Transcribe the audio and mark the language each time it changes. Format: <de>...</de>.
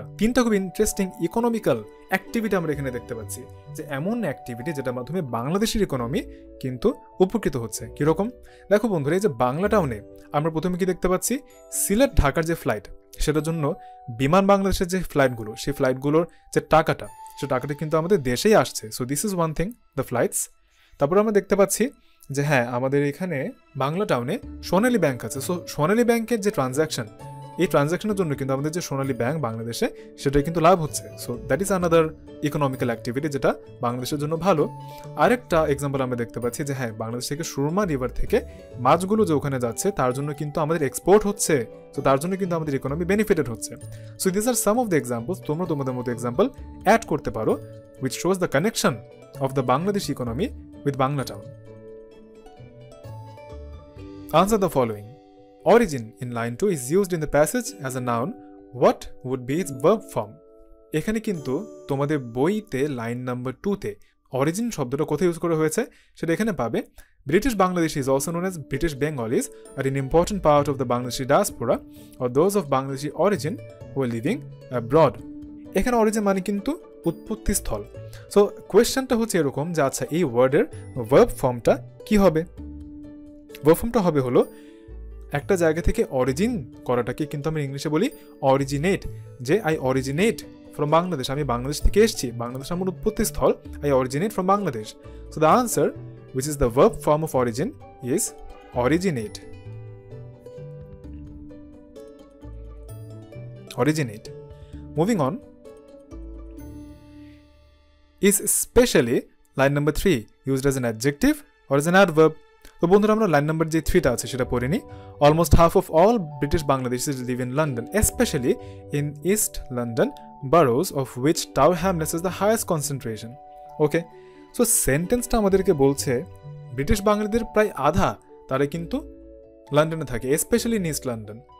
<bn>তিনটা খুব interesting economical activity আমরা এখানে দেখতে পাচ্ছি, যে এমন অ্যাক্টিভিটি যেটার মাধ্যমে বাংলাদেশের ইকোনমি কিন্তু উপকৃত হচ্ছে। কীরকম? দেখো বন্ধুরা, এই যে বাংলাটাউনে আমরা প্রথমে কি দেখতে পাচ্ছি, সিলেট ঢাকার যে ফ্লাইট, সেটার জন্য বিমান বাংলাদেশের যে ফ্লাইটগুলো, সেই ফ্লাইটগুলোর যে টাকাটা, সে টাকাটা কিন্তু আমাদের দেশেই আসছে।</bn> <en>So this is one thing, the flights.</en> <bn>তারপর আমরা দেখতে পাচ্ছি যে হ্যাঁ আমাদের এখানে বাংলাটাউনে সোনালী ব্যাংক আছে। সো সোনালী ব্যাংকের যে ট্রানজ্যাকশন, এই ট্রানজ্যাকশনের জন্য কিন্তু আমাদের যে সোনালী ব্যাংক বাংলাদেশে, সেটাই কিন্তু লাভ হচ্ছে।</bn> <en>so that is another economical activity</en> <bn>যেটা বাংলাদেশের জন্য ভালো। আরেকটা এক্সাম্পল আমরা দেখতে পাচ্ছি যে হ্যাঁ বাংলাদেশ থেকে সুরমা রিভার থেকে মাছগুলো যে ওখানে যাচ্ছে, তার জন্য কিন্তু আমাদের এক্সপোর্ট হচ্ছে। সো তার জন্য কিন্তু আমাদের ইকোনমি বেনিফিটেড হচ্ছে।</bn> <en>so this are some of the examples,</en> <bn>তোমরা তোমাদের মতো এক্সাম্পল অ্যাড করতে পারো</bn> <en>which shows the connection of the Bangladeshi economy with Banglatown. Answer the following. Origin in line 2 is used in the passage as a noun. What would be its verb form?</en> <bn>এখানে কিন্তু তোমাদের বইতে line number 2তে origin শব্দটা কোথায় use করা হয়েছে সেটা এখানে পাবে।</bn> <en>British Bangladeshis, also known as British Bengalis, are an important part of the Bangladeshi diaspora or those of Bangladeshi origin who are living abroad.</en> <bn>এখানে অরিজিন মানে কিন্তু উৎপত্তি স্থল। সো কোয়েশ্চেনটা হচ্ছে এরকম যে আচ্ছা এই ওয়ার্ডের ভার্ব ফর্মটা কি হবে? ভার্ব ফর্মটা হবে হলো একটা জায়গা থেকে অরিজিন করাটাকে কিন্তু আমরা ইংলিশে বলি অরিজিনেট, যে</bn> <en>I originate from Bangladesh.</en> <bn>আমি বাংলাদেশ থেকে এসেছি, বাংলাদেশ আমার উৎপত্তি স্থল।</bn> <en>I originate from Bangladesh. So the answer, which is the verb form of origin, is originate. Originate. Moving on. Is especially, line number 3, used as an adjective or as an adverb?</en> <bn>তো বন্ধুরা আমরা line number যে 3টা আছে সেটা পড়ে নিই।</bn> <en>Almost half of all British Bangladeshis live in London, specially in East London boroughs of which Tower Hamlets is the highest concentration.</en> <bn>Okay, so সেন্টেন্সটা আমাদেরকে বলছে ব্রিটিশ বাঙালিদের প্রায় আধা তারা কিন্তু লন্ডনে থাকে,</bn> <en>Specially in East London.</en>